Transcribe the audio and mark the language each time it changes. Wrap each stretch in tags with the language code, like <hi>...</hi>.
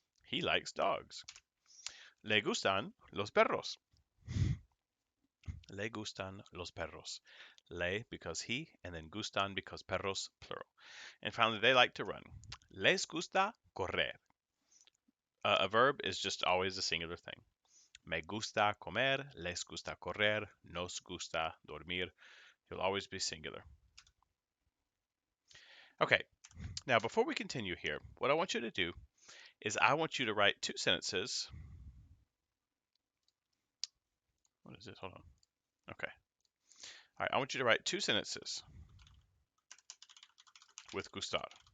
<en>He likes dogs.</en> <es>Le gustan los perros. Le gustan los perros.</es> <en>Le because he, and then gustan because perros, plural. And finally, they like to run.</en> <es>Les gusta correr.</es> <en>A verb is just always a singular thing.</en> <es>Me gusta comer, les gusta correr, nos gusta dormir.</es> <en>You'll always be singular. Okay, now before we continue here, what I want you to do is I want you to write two sentences. What is this? Hold on. Okay. All right, I want you to write two sentences with Gustar.</en>